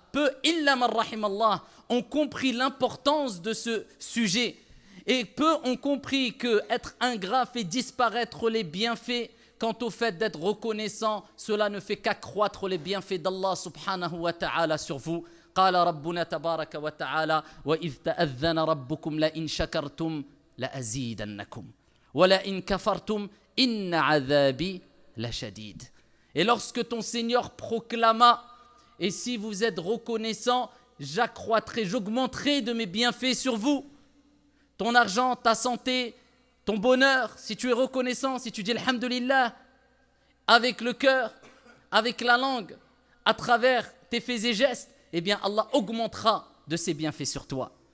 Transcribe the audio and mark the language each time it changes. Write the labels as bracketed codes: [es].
[fr] Peu, [ar] illa man rahim Allah, [fr] ont compris l'importance de ce sujet. Et peu ont compris que être ingrat fait disparaître les bienfaits. Quant au fait d'être reconnaissant, cela ne fait qu'accroître les bienfaits d'Allah [ar] subhanahu wa ta'ala [fr] sur vous. [ar] قال ربنا تبارك وتعالى وإذ تأذن ربكم لئن شكرتم لأزيدنكم وَلَئِن كَفَرْتُمْ إِنَّ عَذَابِي لَشَدِيدٌ. [fr] Et lorsque ton Seigneur proclama, et si vous êtes reconnaissant, j'accroîtrai, j'augmenterai de mes bienfaits sur vous. Ton argent, ta santé, ton bonheur, si tu es reconnaissant, si tu dis Alhamdulillah, avec le cœur, avec la langue, à travers tes faits et gestes, eh bien Allah augmentera de ses bienfaits sur toi.